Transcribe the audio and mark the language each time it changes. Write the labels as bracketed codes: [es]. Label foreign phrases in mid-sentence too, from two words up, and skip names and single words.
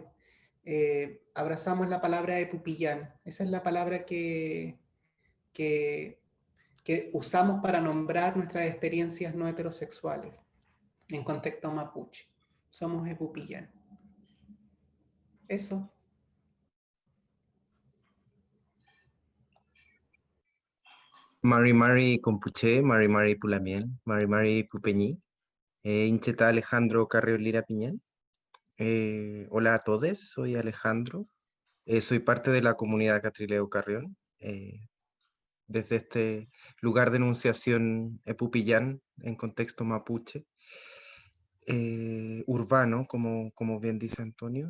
[es] Abrazamos la palabra epupillán, esa es la palabra que, que usamos para nombrar nuestras experiencias no heterosexuales en contexto mapuche. Somos epupillán. Eso. [arn] Mari Mari Compuche, Mari Mari Pulamiel, Mari Mari Pupeñi, Incheta Alejandro Carriol Lira Piñán. [es] Hola a todos, soy Alejandro, soy parte de la comunidad Catrileo Carrión, desde este lugar de enunciación epupillán en contexto mapuche, urbano, como bien dice Antonio.